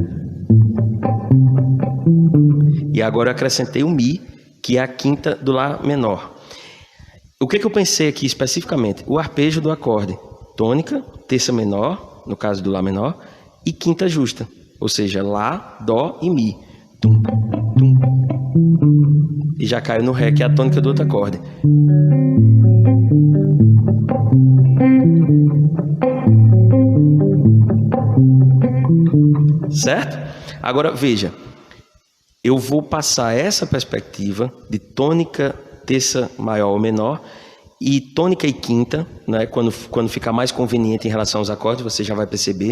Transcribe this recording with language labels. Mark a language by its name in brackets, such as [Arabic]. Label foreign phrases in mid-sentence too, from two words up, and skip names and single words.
[Portuguese] E agora eu acrescentei o Mi, que é a quinta do Lá menor. O que eu pensei aqui especificamente? O arpejo do acorde tônica, terça menor, no caso do Lá menor, e quinta justa, ou seja, Lá, Dó e Mi. Tum, tum. E já caiu no Ré, que é a tônica do outro acorde. Certo? Agora veja, eu vou passar essa perspectiva de tônica, terça maior ou menor, e tônica e quinta, né, quando ficar mais conveniente em relação aos acordes, você já vai perceber.